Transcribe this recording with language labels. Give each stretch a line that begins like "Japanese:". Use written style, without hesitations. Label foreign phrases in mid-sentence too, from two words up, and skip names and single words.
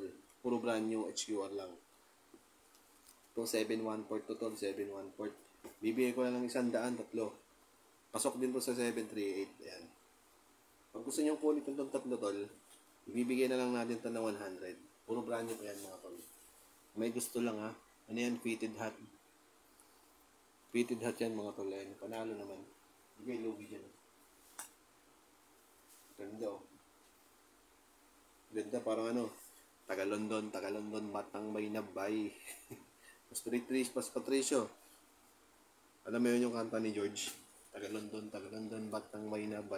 Filipino: Puro
English: brand new
Filipino: HQR lang. Ito, 714 to, tol. 714. Bibigay ko na lang 100, tatlo. Pasok din to sa 738. Ayan. Pag gusto niyo kunin itong tatlo, tol, ibibigay na lang natin ito ng 100. Puro
English: brand new
Filipino: pa yan, mga tol. May gusto lang, ha. Ano yan?
English: Fitted hat. Fitted hat
Filipino: yan, mga tol. Ayan. Panalo naman. Bigay logi dyan. Ganda, oh. Ganda, parang taga London, batang may nabay. Mas Patricio. Alam mo yun yung kanta ni George? Taga London, batang may nabay.